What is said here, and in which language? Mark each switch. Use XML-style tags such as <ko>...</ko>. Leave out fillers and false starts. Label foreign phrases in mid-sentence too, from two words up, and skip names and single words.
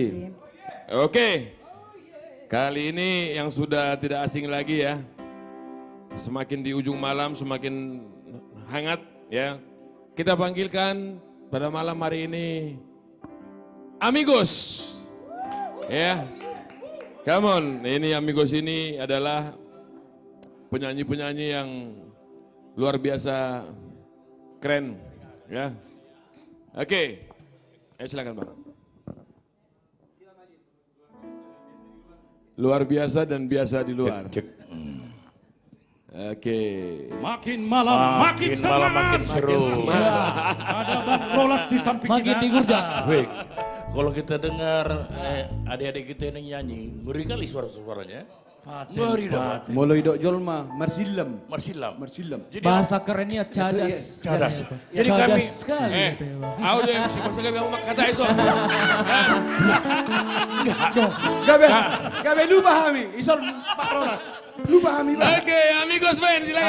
<id>Oke. Kali ini yang sudah tidak asing lagi ya. Semakin di ujung malam semakin hangat ya. Kita panggilkan pada malam hari ini Amigos. Ya.</id> <en>Come on,</en> <id>ini Amigos ini adalah penyanyi-penyanyi yang luar biasa keren ya. Oke. Silakan Bang. Luar biasa dan biasa di luar. Oke. Makin malam makin semangat. Makin seru. Ada Bang Rolas di samping Makin kita. digurja. Baik. Kalau kita dengar adik-adik kita yang nyanyi, ngeri kali suara-suaranya. Ngeri dah.</id> <bbc>Mulai dok jolma, marsilam.</bbc> <id>Jadi Bahasa kerennya cadas. Cadas. Jadi kami sekali. audio MC masa kami ngomong kata iso. Gabe lupa kami, isor Pak Rolas. Lupa kami Pak. Oke, Amigos Band silakan.</id>